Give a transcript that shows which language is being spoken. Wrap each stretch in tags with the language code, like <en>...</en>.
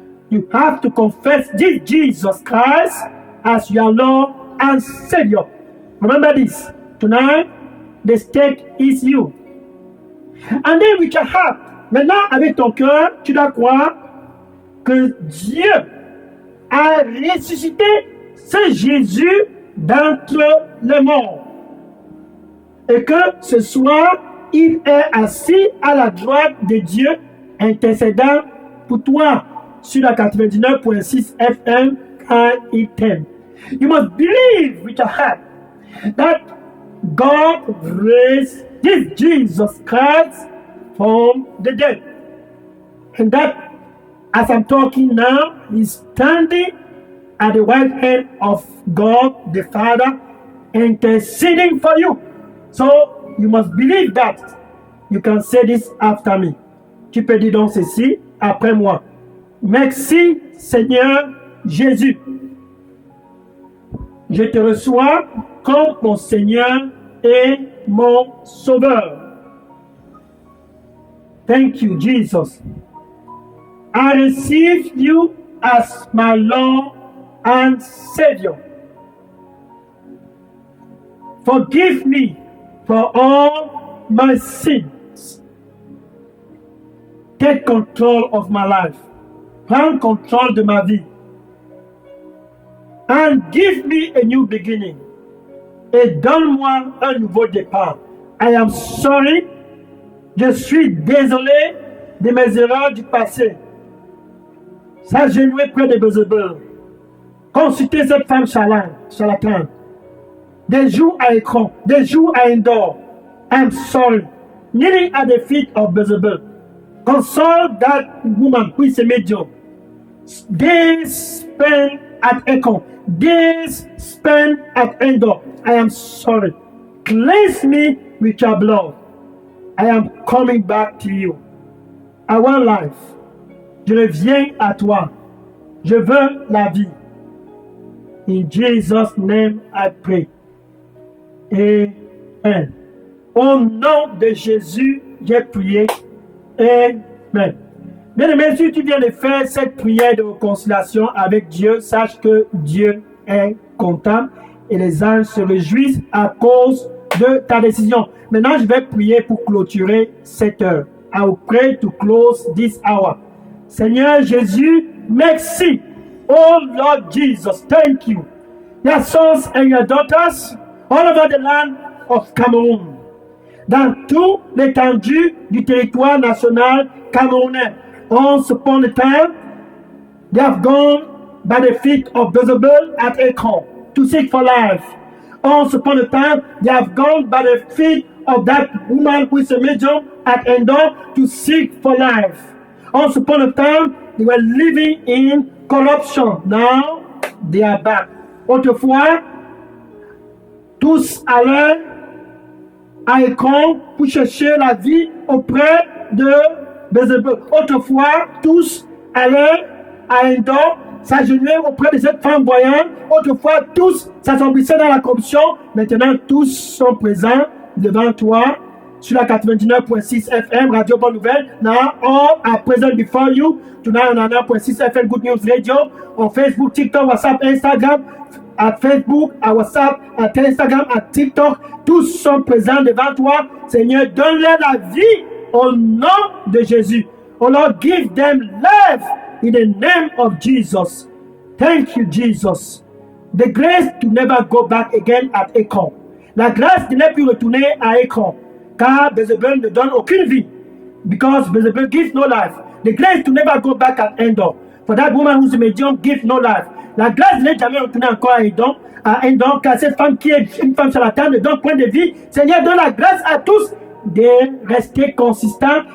<en>You have to confess this Jesus Christ as your Lord and Savior. Remember this. Tonight, the stake is you. And then with your heart,</en> <fr>maintenant avec ton cœur, tu dois croire que Dieu a ressuscité ce Jésus d'entre les morts. Et que ce soir, il est assis à la droite de Dieu, intercédant pour toi sur la 99.6 FM quand il t'aime.</fr> <en>You must believe with your heart that God raised this Jesus Christ from the dead. And that, as I'm talking now, He's standing at the right hand of God the Father, interceding for you. So, you must believe that. You can say this after me.</en> <fr>Tu peux dire donc ceci après moi. Merci, Seigneur Jésus. Je te reçois comme mon Seigneur et mon Sauveur.</fr> <en>Thank you, Jesus. I receive you as my Lord and Savior. Forgive me for all my sins. Take control of my life.</en> <fr>Prends contrôle de ma vie.</fr> <en>And give me a new beginning.</en> <fr>Et donne-moi un nouveau départ.</fr> <en>I am sorry.</en> <fr>Je suis désolé de mes erreurs du passé. S'agenouiller près de Bézébel. Consulter cette femme charlatane. Des jours à écran, des jours à indoor.</fr> <en>I'm sorry. Kneeling at the feet of Bézébel. Console that woman who is a medium. Days spent at Econ. Days spent at Endor. I am sorry. Cleanse me with your blood. I am coming back to you. I want life.</en> <fr>Je reviens à toi. Je veux la vie.</fr> <en>In Jesus' name I pray. Amen.</en> <fr>Au nom de Jésus, j'ai prié. Amen. Bien-aimé, si tu viens de faire cette prière de réconciliation avec Dieu, sache que Dieu est content et les anges se réjouissent à cause de ta décision. Maintenant, je vais prier pour clôturer cette heure.</fr> <en>I will pray to close this hour.</en> <fr>Seigneur Jésus, merci.</fr> <en>Oh Lord Jesus, thank you. Your sons and your daughters all over the land of Cameroon.</en> <fr>Dans toute l'étendue du territoire national camerounais.</fr> <en>Once upon a time, they have gone by the feet of Bézébel at Ekron to seek for life. Once upon a time, they have gone by the feet of that woman who is a medium at Endor to seek for life. Once upon a time, they were living in corruption. Now, they are back.</en> <fr>Autrefois, tous allaient à Ekron pour chercher la vie auprès de Bézébel. Autrefois, tous allaient à Endor s'agenouiller auprès de cette femme voyante. Autrefois, tous s'assombrissaient dans la corruption. Maintenant, tous sont présents devant toi sur la 99.6 FM, Radio Bonne Nouvelle.</fr> <en>Now, all are present before you. Tonight, on 99.6 FM, Good News Radio. On Facebook, TikTok, WhatsApp, Instagram.</en> <fr>À Facebook, à WhatsApp, à Instagram, à TikTok. Tous sont présents devant toi. Seigneur, donne-leur la vie au nom de Jésus.</fr> <en>Oh Lord, give them life in the name of Jesus. Thank you, Jesus. The grace to never go back again at Ekron.</en> <fr>La grâce de ne plus retourner à Ekron. Car Bézébel ne donne aucune vie.</fr> <en>Because Bézébel gives no life. The grace to never go back at Endor. For that woman who's a medium, give no life.</en> <fr>La grâce de ne jamais retourner encore à Endor, car cette femme qui est une femme charlatane ne donne point de vie. Seigneur, donne la grâce à tous de rester consistant.</fr>